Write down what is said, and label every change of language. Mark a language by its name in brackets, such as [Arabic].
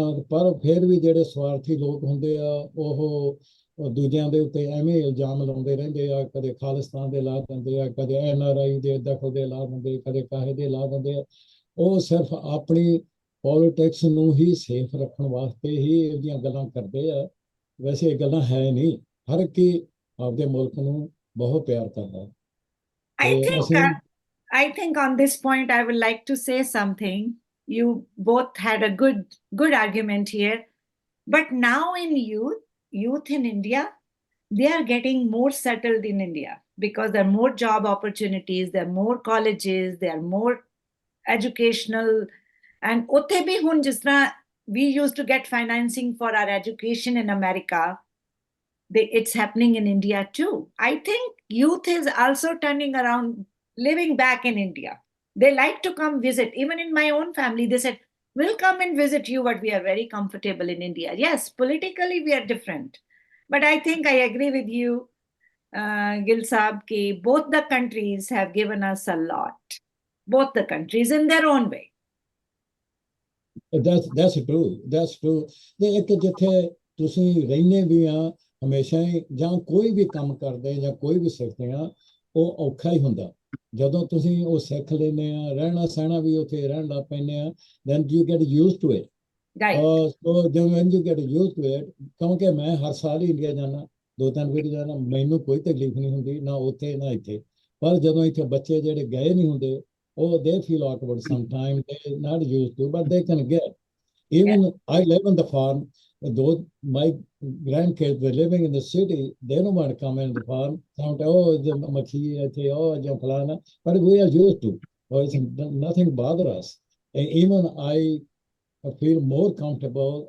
[Punjabi] ਪਰ ਫਿਰ ਵੀ ਜਿਹੜੇ ਸਵਾਰਥੀ ਲੋਕ ਹੁੰਦੇ ਆ ਉਹ ਦੂਜਿਆਂ ਦੇ ਉੱਤੇ ਐਵੇਂ ਇਲਜ਼ਾਮ ਲਾਉਂਦੇ ਰਹਿੰਦੇ ਆ, ਕਦੇ ਖਾਲਿਸਤਾਨ ਦੇ ਲਾ ਦਿੰਦੇ ਆ, ਕਦੇ NRI ਦੇ ਦਖਲ ਦੇ ਲਾ ਦਿੰਦੇ, ਕਦੇ ਕਾਹੇ ਦੇ ਲਾ ਦਿੰਦੇ ਆ। ਉਹ ਸਿਰਫ ਆਪਣੀ ਪੋਲੀਟਿਕਸ ਨੂੰ ਹੀ ਸੇਫ ਰੱਖਣ ਵਾਸਤੇ ਹੀ ਇਹ ਜਿਹੀਆਂ ਗੱਲਾਂ ਕਰਦੇ ਆ। ਵੈਸੇ ਇਹ ਗੱਲਾਂ ਹੈ ਨਹੀਂ, ਹਰ ਇੱਕ ਹੀ ਆਪਦੇ ਮੁਲਕ ਨੂੰ ਬਹੁਤ ਪਿਆਰ ਕਰਦਾ। [English] I think on this point I would like to say something. You both had a good argument here, but now in youth in India, they are getting more settled in India because there are more job opportunities, there are more colleges, there are more educational, and [Punjabi] ਉੱਥੇ ਵੀ ਹੁਣ ਜਿਸ ਤਰ੍ਹਾਂ [English] we used to get financing for our education in America, it's happening in India too. I think youth is also turning around, living back in India. They like to come visit. Even in my own family, they said, we'll come and visit you, but we are very comfortable in India. Yes, politically we are different. But I think I agree with you, Gil Saab, ki both the countries have given us a lot. Both the countries in their own way. That's true. [Punjabi] ਤੇ ਇੱਕ ਜਿੱਥੇ ਤੁਸੀਂ ਰਹਿੰਦੇ ਵੀ ਆ ਹਮੇਸ਼ਾ ਹੀ, ਜਾਂ ਕੋਈ ਵੀ ਕੰਮ ਕਰਦੇ ਜਾਂ ਕੋਈ ਵੀ ਸਿੱਖਦੇ ਆ, ਉਹ ਔਖਾ ਹੀ ਹੁੰਦਾ। ਜਦੋਂ ਤੁਸੀਂ ਉਹ ਸਿੱਖ ਲੈਂਦੇ ਆ, ਰਹਿਣਾ ਸਹਿਣਾ ਵੀ ਉੱਥੇ ਰਹਿਣ ਲੱਗ ਪੈਂਦੇ ਆ, [English] then you get used to it. So when you get used to it, [Punjabi] ਕਿਉਂਕਿ ਮੈਂ ਹਰ ਸਾਲ ਹੀ ਇੰਡੀਆ ਜਾਣਾ, 2-3 ਵਾਰੀ ਜਾਣਾ, ਮੈਨੂੰ ਕੋਈ ਤਕਲੀਫ ਨਹੀਂ ਹੁੰਦੀ, ਨਾ ਉੱਥੇ ਨਾ ਇੱਥੇ। ਪਰ ਜਦੋਂ ਇੱਥੇ ਬੱਚੇ ਜਿਹੜੇ ਗਏ ਨਹੀਂ ਹੁੰਦੇ, [English] they feel awkward sometimes. They're not used to, but they can get. Even I live on the farm. Though my grandkids were living in the city, they don't want to come in the farm. The makhi, falana. But we are used to. Nothing bothers us. And even I feel more comfortable.